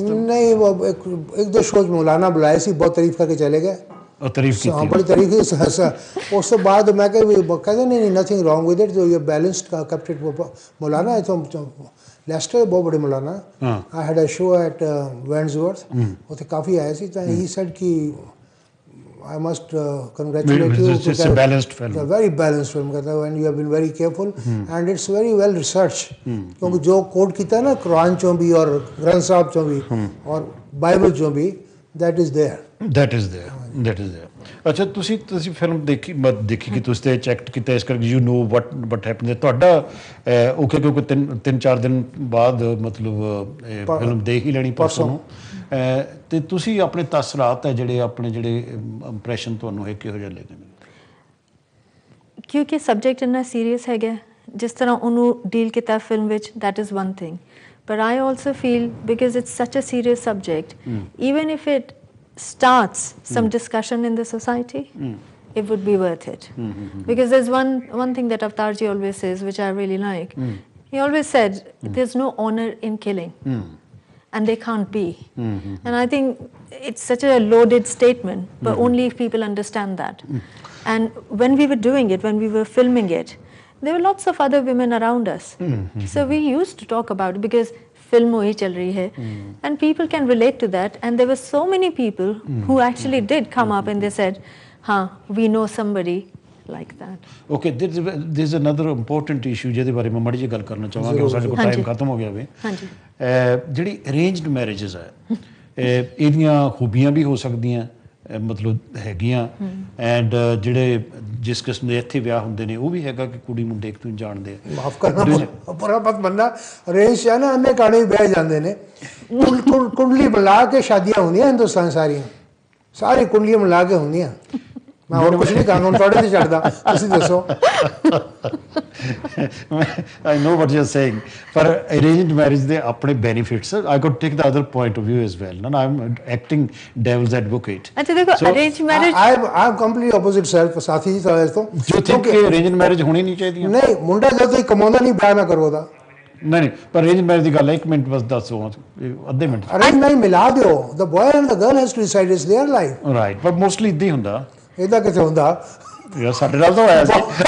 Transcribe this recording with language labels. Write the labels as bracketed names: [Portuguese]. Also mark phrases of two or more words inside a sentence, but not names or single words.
[Punjabi] ਨਹੀਂ, ਉਹ ਇੱਕ ਦੋ ਸ਼ੋਜ਼ ਮੌਲਾਨਾ ਬੁਲਾਏ ਸੀ, ਬਹੁਤ ਤਾਰੀਫ ਕਰਕੇ ਚਲੇ ਗਏ। ਤਾਰੀਫ ਕੀਤੀ? ਹਾਂ, ਬੜੀ ਤਾਰੀਫ ਕੀਤੀ। ਉਸ ਤੋਂ ਬਾਅਦ ਮੈਂ ਕਹਿੰਦੇ ਨਹੀਂ, [English] nothing wrong with it, [Punjabi] ਜੋ ਇਹ ਬੈਲੈਂਸਡ ਕੈਪਟਨ ਮੌਲਾਨਾ ਹੈ ਤੋਂ ਲੈਸਟਰ, ਬਹੁਤ ਬੜੇ ਮੌਲਾਨਾ। [English] I had a show at Wandsworth, [Punjabi] ਉੱਥੇ ਕਾਫੀ ਆਏ ਸੀ, ਤਾਂ ਹੀ [English] ਸੈਡ ਕਿ I must congratulate you. It's a balanced film. It's a very balanced film, and you have been very careful, and it's very well researched. [Hindi] क्योंकि जो कोट किया ना कुरान चों भी और ग्रंथ साहब चों भी और बाइबल चों भी, [English] that is there. That is there. [Punjabi] ਅੱਛਾ, ਤੁਸੀਂ ਫਿਲਮ ਦੇਖੀ ਕਿ ਤੁਸੀਂ ਤੇ ਚੈੱਕ ਕੀਤਾ, ਇਸ ਕਰਕੇ [English] you know what happen. [Punjabi] ਤੁਹਾਡਾ ਓਕੇ, ਕਿਉਂਕਿ 3-4 ਦਿਨ ਬਾਅਦ ਮਤਲਬ ਫਿਲਮ ਦੇਖ ਹੀ ਲੈਣੀ ਪਰਸੋਂ ਨੂੰ, ਤੇ ਤੁਸੀਂ ਆਪਣੇ ਤਸਰਾਤ ਹੈ ਜਿਹੜੇ ਇੰਪ੍ਰੈਸ਼ਨ ਤੁਹਾਨੂੰ ਹੈ ਕਿਹੋ ਜਿਹੇ ਲੱਗੇ? ਕਿਉਂਕਿ ਸਬਜੈਕਟ ਇੰਨਾ ਸੀਰੀਅਸ ਹੈਗਾ, ਜਿਸ ਤਰ੍ਹਾਂ ਉਹਨੂੰ ਡੀਲ ਕੀਤਾ ਫਿਲਮ ਵਿੱਚ, [English] that is one thing, but I also feel because it's such a serious subject, even if it starts some discussion in the society, it would be worth it. Because there's one thing that Avtarji always says, which I really like. He always said, there's no honor in killing, and there can't be. And I think it's such a loaded statement, but only if people understand that. And when we were doing it, when we were filming it, there were lots of other women around us. So we used to talk about it, because film [Hindi] वही चल रही है, [English] and people can relate to that, and there were so many people who actually did come up and they said, हाँ, we know somebody like that. Okay, there's another important issue [Punjabi] ਜਿਹਦੇ ਬਾਰੇ ਮੈਂ ਮਾੜੀ ਜਿਹੀ ਗੱਲ ਕਰਨਾ ਚਾਹਾਂਗਾ, ਸਾਡੇ ਕੋਲ ਟਾਈਮ ਖਤਮ ਹੋ ਗਿਆ ਵੇ। ਹਾਂਜੀ। ਜਿਹੜੀ [English] arranged marriages [Punjabi] ਹੈ, ਇਹਦੀਆਂ ਖੂਬੀਆਂ ਵੀ ਹੋ ਸਕਦੀਆਂ, ਮਤਲਬ ਹੈਗੀਆਂ, ਐਂਡ ਜਿਹੜੇ ਜਿਸ ਕਿਸਮ ਦੇ ਇੱਥੇ ਵਿਆਹ ਹੁੰਦੇ ਨੇ ਉਹ ਵੀ ਹੈਗਾ ਕਿ ਕੁੜੀ ਮੁੰਡੇ ਇੱਕ ਦੂਜੇ ਜਾਣਦੇ ਆ। ਮਾਫ ਕਰਨਾ ਬੜਾ ਮਤ ਮੰਨਣਾ, ਅਰੇਂਜ ਹੈ ਨਾ, ਐਵੇਂ ਕਾਣੇ ਬਹਿ ਜਾਂਦੇ ਨੇ, ਕੁੰਡਲੀ ਮਿਲਾ ਕੇ ਸ਼ਾਦੀਆਂ ਹੁੰਦੀਆਂ ਹਿੰਦੁਸਤਾਨ ਸਾਰੀਆਂ, ਸਾਰੀ ਕੁੰਡਲੀਆਂ ਮਿਲਾ ਕੇ ਹੁੰਦੀਆਂ। ਮੈਂ ਹੋਰ ਕੁਝ ਨਹੀਂ ਕਹਾਂਗਾ, ਹੁਣ ਤੁਹਾਡੇ ਤੇ ਛੱਡਦਾ, ਤੁਸੀਂ ਦੱਸੋ। [English] I know what you're saying, ਪਰ arranged marriage [Punjabi] ਦੇ ਆਪਣੇ [English] benefits, I could take the other point of view as well, and I'm acting devil's advocate. [Hindi] अच्छा देखो, [English] arranged marriage I'm completely opposite self, [Punjabi] ਸਾਥੀ ਜੀ ਤੁਹਾਡੇ ਤੋਂ। ਜੋ think ਕਿ [English] arranged marriage [Punjabi] ਹੋਣੀ ਨਹੀਂ ਚਾਹੀਦੀ? ਨਹੀਂ, ਮੁੰਡਾ ਜਦ ਤੱਕ ਕਮਾਉਂਦਾ ਨਹੀਂ ਵਿਆਹ ਨਾ ਕਰੋ ਉਹਦਾ। ਨਹੀਂ, ਪਰ [English] arranged marriage [Punjabi] ਦੀ ਗੱਲ ਹੈ, 1 ਮਿੰਟ ਬਸ ਦੱਸੋ, ਅੱਧੇ ਮਿੰਟ। [English] arrange marriage [Punjabi] ਮਿਲਾ ਦਿਓ, [English] the boy and the girl has to decide, it's their life। [Punjabi] ਰਾਈਟ, ਪਰ ਮੋਸਟਲੀ ਇੱਦਾਂ ਹੀ ਹੁੰਦਾ। ਇਹਦਾ ਕਿੱਥੇ ਹੁੰਦਾ? ਯਾਰ ਸਾਡੇ ਨਾਲ ਤਾਂ ਹੋਇਆ ਸੀ।